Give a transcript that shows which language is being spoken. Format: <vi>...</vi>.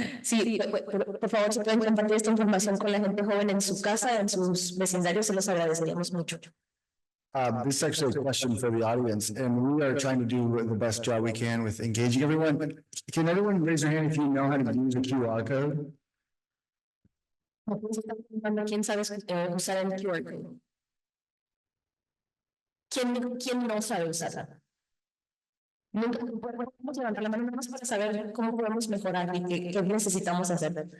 <es>Sí, por favor, si pueden compartir esta información con la gente joven en su casa, en sus vecindarios, se los agradeceríamos mucho.</es> <en>This is actually a question for the audience, and we are trying to do the best job we can with engaging everyone. Can everyone raise their hand if you know how to use a QR code?</en> <es>¿Quién sabe usar el QR code? ¿Quién no sabe usarla? Nunca podemos levantar la mano nada más para saber cómo podemos mejorar y qué necesitamos hacer.</es>